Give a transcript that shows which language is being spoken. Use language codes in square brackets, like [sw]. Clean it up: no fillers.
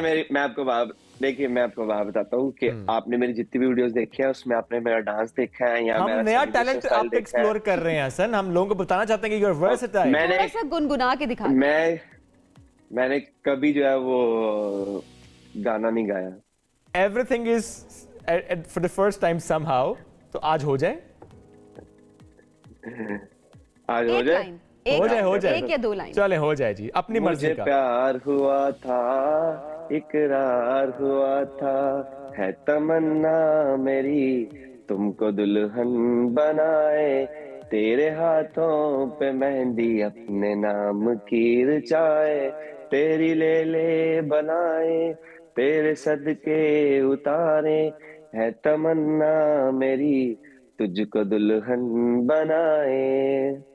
[hi] मैं आपको बात बताता हूँ कि आपने मेरी जितनी भी वीडियोस देखी है उसमें आपने मेरा डांस देखा है या हम नया टैलेंट आप एक्सप्लोर कर रहे हैं हसन, हम लोगों को बताना चाहते हैं कि [en] You are versatile. [hi] थोड़ा सा गुनगुना के दिखा। मैंने कभी जो है वो गाना नहीं गाया। [en] Everything is for the first time somehow, [hi] तो आज हो जाए। हो जाए एक या दो लाइन चले, हो जाए जी, अपनी मर्जी का। प्यार हुआ था, इकरार हुआ था, है तमन्ना मेरी तुमको दुल्हन बनाए, तेरे हाथों पे मेहंदी अपने नाम की रचाए, तेरी ले बनाए, तेरे सदके उतारे, है तमन्ना मेरी तुझको दुल्हन बनाए।